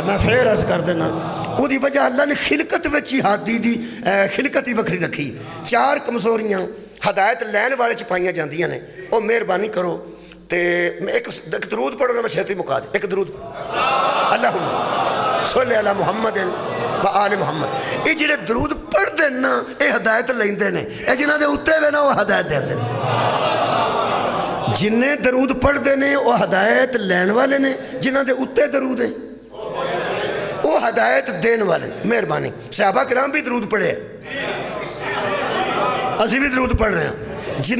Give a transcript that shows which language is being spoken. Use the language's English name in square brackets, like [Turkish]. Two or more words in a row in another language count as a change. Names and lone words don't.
[Punjabi] ਮੈਂ ਫੇਰ ਅਰਜ਼ ਕਰ ਦੇਣਾ, ਉਹਦੀ ਵਜ੍ਹਾ ਅੱਲਾ ਨੇ ਖਿਲਕਤ ਵਿੱਚ ਹੀ ਹਾਦੀ ਦੀ ਖਿਲਕਤ ਹੀ ਵੱਖਰੀ ਰੱਖੀ। 4 ਕਮਜ਼ੋਰੀਆਂ ਹਦਾਇਤ ਲੈਣ ਵਾਲੇ 'ਚ ਪਾਈਆਂ ਜਾਂਦੀਆਂ ਨੇ। ਉਹ ਮਿਹਰਬਾਨੀ ਕਰੋ ਤੇ ਇੱਕ ਦਰੂਦ ਪੜ੍ਹੋ ਨਾ, ਮੈਂ ਛੇਤੀ ਮੁਕਾ ਦੇ। ਇੱਕ ਦਰੂਦ [Arabic] اللهم صل على محمد وآل محمد. [Punjabi] ये ਜਿਹੜੇ ਦਰੂਦ ਪੜ੍ਹਦੇ ਨਾ, ਇਹ ਹਦਾਇਤ ਲੈਂਦੇ ਨੇ। ਇਹ ਜਿਨ੍ਹਾਂ ਦੇ ਉੱਤੇ ਵੇ ਨਾ, ਉਹ ਹਦਾਇਤ ਦਿੰਦੇ ਨੇ। ਜਿੰਨੇ ਦਰੂਦ ਪੜ੍ਹਦੇ ਨੇ ਉਹ ਹਦਾਇਤ ਲੈਣ ਵਾਲੇ ਨੇ, ਜਿਨ੍ਹਾਂ ਦੇ ਉੱਤੇ ਦਰੂਦ ਹੈ ਉਹ ਹਦਾਇਤ ਦੇਣ ਵਾਲੇ ਨੇ। ਮਿਹਰਬਾਨੀ। ਸਹਾਬਾ ਕਿਰਾਮ ਵੀ ਦਰੂਦ ਪੜ੍ਹੇ, ਅਸੀਂ ਵੀ ਦਰੂਦ ਪੜ੍ਹ ਰਹੇ ਹਾਂ।